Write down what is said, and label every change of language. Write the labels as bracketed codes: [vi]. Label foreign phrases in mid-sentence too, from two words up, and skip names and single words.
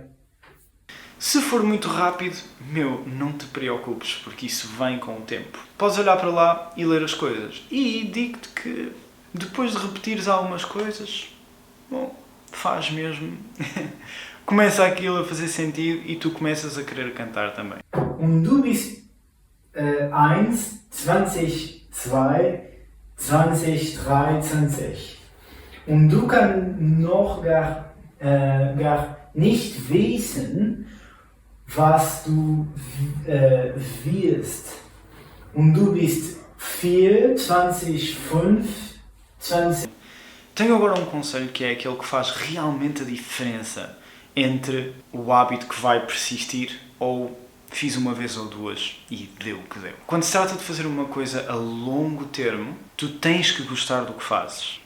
[pt] Se for muito rápido, não te preocupes, porque isso vem com o tempo. Podes olhar para lá e ler as coisas. E digo-te que depois de repetires algumas coisas, faz mesmo. Começa aquilo a fazer sentido e tu começas a querer cantar também. [de] Und du bist 1, 20, 2, 20, 23. Und du kannst noch gar nicht wissen, was du wirst. Und du bist 4, 20, 5, 20. [pt] Tenho agora um conselho que é aquele que faz realmente a diferença entre o hábito que vai persistir ou fiz uma vez ou duas e deu o que deu. Quando se trata de fazer uma coisa a longo termo, tu tens que gostar do que fazes.